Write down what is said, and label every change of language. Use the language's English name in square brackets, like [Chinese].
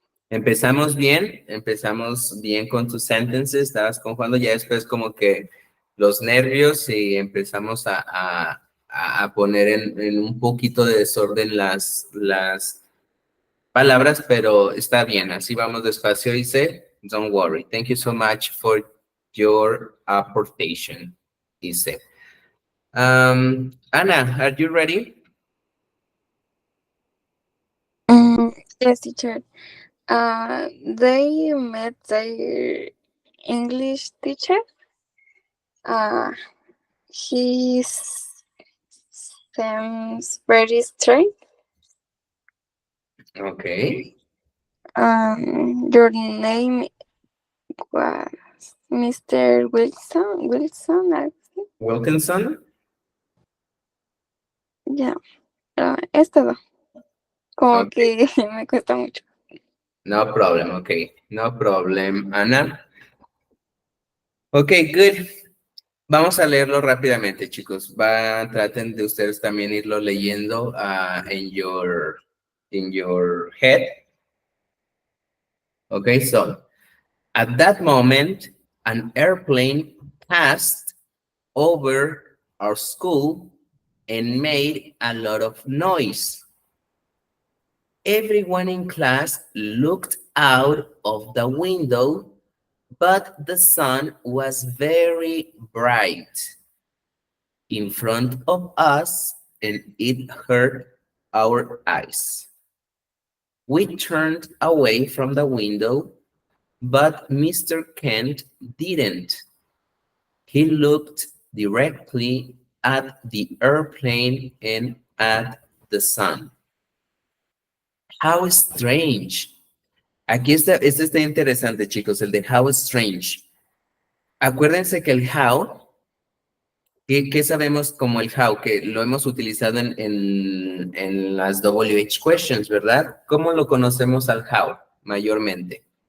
[Spanish] Empezamos bien con tus sentences, estabas conjugando ya después como que los nervios y empezamos a poner en un poquito de desorden las palabras, pero está bien, así vamos despacio, dice, [English] don't worry. Thank you so much for your aportation, [Spanish] dice. [English] Ana, are you ready? Yes, teacher. They met their English teacher. He seems very straight. Okay. Your name was Mr. Wilson, I think. Wilkinson? [Spanish] Ya, es todo. Como [English] Okay. [Spanish] que me cuesta mucho. [English] No problem, okay. No problem, Ana. Okay, good. [Spanish] Vamos a leerlo rápidamente, chicos. Traten de ustedes también irlo leyendo [English] in your head. Okay, so at that moment, an airplane passed over our school and made a lot of noise. Everyone in class looked out of the window, but the sun was very bright in front of us and it hurt our eyes. We turned away from the window, but Mr. Kent didn't. He looked directly at the airplane and at the sun. How strange. [Spanish] Aquí está, este está interesante, chicos, el de [English] how strange. [Spanish] Acuérdense que el how, ¿qué sabemos como el how? Que lo hemos utilizado en las WH questions, ¿verdad? ¿Cómo lo conocemos al how mayormente?